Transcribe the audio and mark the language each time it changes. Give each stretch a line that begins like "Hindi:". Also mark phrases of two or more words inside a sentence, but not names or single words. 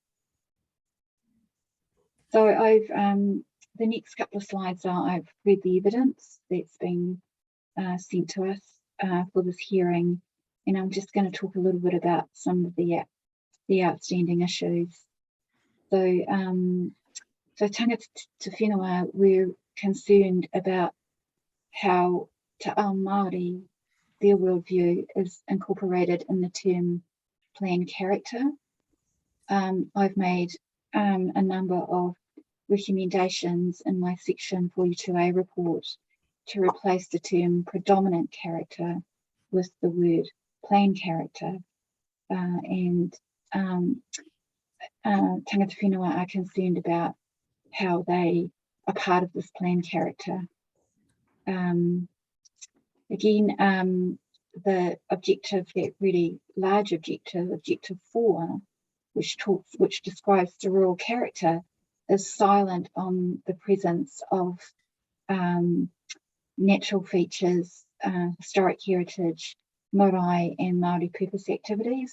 English: So I've the next couple of slides are I've read the evidence that's been sent to us for this hearing, and I'm just going to talk a little bit about some of the outstanding issues. So, so
Māori: tangata te whenua,
English: we're concerned about how
Māori: Te Ao Māori,
English: their worldview is incorporated in the term plan character. I've made a number of recommendations in my section 42A report to replace the term predominant character with the word plan character. And
Māori: tangata whenua
English: are concerned about how they are part of this plan character. Again, the objective, that really large objective, objective 4, which describes the rural character, is silent on the presence of natural features, historic heritage, marae and Māori purpose activities.